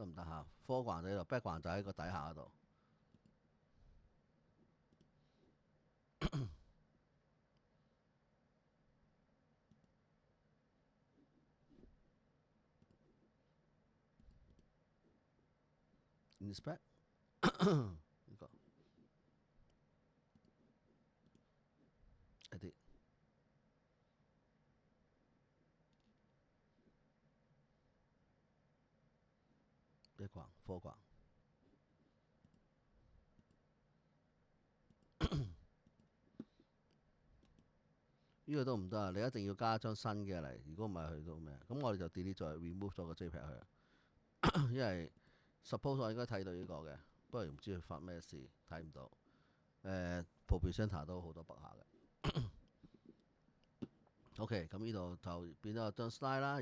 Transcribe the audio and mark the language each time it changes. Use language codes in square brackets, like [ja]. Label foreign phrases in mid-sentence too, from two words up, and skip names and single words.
[yue] 唔得嚇？foreground 就喺度，background 就喺個底下嗰度。inspect 呢個 [en] edit background foreground [yue] 呢個都唔得啊！你一定要加一張新嘅嚟，如果唔係去到咩？咁我哋就 delete 咗 remove 咗個 JPEG 去，因為 suppose 我應該睇到呢個嘅，不過唔知佢發咩事，睇唔到。ProPresenter 都好多 bug 下嘅。OK，咁呢度就變咗張 slide 啦。